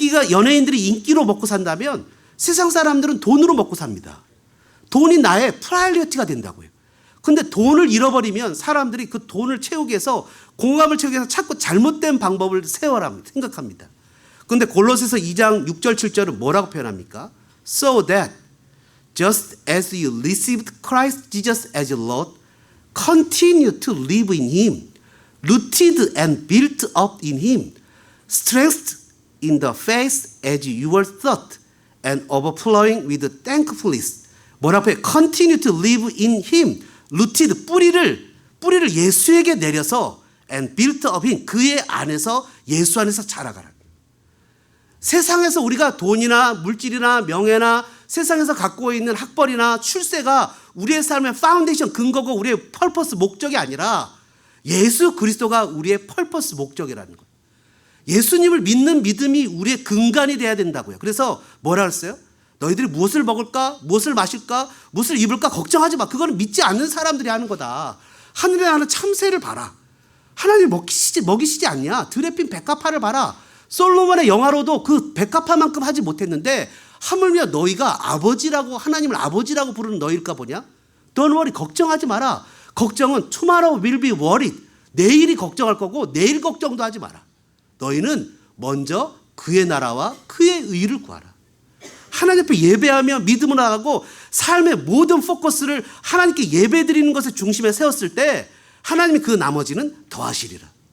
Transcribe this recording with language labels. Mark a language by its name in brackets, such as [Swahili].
[Korean] 연예인들이 인기로 먹고 산다면 세상 사람들은 돈으로 먹고 삽니다. 돈이 나의 프라이어리티가 된다고요. 근데 돈을 잃어버리면 사람들이 그 돈을 채우기 위해서 공감을 채우기 위해서 자꾸 잘못된 방법을 생각합니다. 그런데 골로새서 2장 6절 7절은 뭐라고 표현합니까? [English] So that just as you received Christ Jesus as your Lord, continue to live in Him, rooted and built up in Him, strengthened in the faith as you were taught, and overflowing with thankfulness. [Korean] 뭐라고 해요? [English] Continue to live in Him, rooted [Korean] 뿌리를 예수에게 내려서 [English] and built up in [Korean] 그의 안에서 예수 안에서 자라가라. 세상에서 우리가 돈이나 물질이나 명예나 세상에서 갖고 있는 학벌이나 출세가 우리의 삶의 파운데이션 근거고 우리의 펄퍼스 목적이 아니라 예수 그리스도가 우리의 펄퍼스 목적이라는 거예요. 예수님을 믿는 믿음이 우리의 근간이 돼야 된다고요. 그래서 뭐라 그랬어요? 너희들이 무엇을 먹을까? 무엇을 마실까? 무엇을 입을까? 걱정하지 마. 그거는 믿지 않는 사람들이 하는 거다. 하늘에 나는 참새를 봐라. 하나님 먹이시지 않냐? 드레핀 백합화를 봐라. 솔로몬의 영화로도 그 백합화만큼 하지 못했는데 하물며 너희가 아버지라고 하나님을 아버지라고 부르는 너희일까 보냐? [English] Don't worry. [Korean] 걱정하지 마라. 걱정은 [English] tomorrow will be worried. [Korean] 내일이 걱정할 거고 내일 걱정도 하지 마라. 너희는 먼저 그의 나라와 그의 의를 구하라. 하나님 앞에 예배하며 믿음을 나가고 삶의 모든 포커스를 하나님께 예배드리는 것의 중심에 세웠을 때 하나님이 그 나머지는 더하시리라.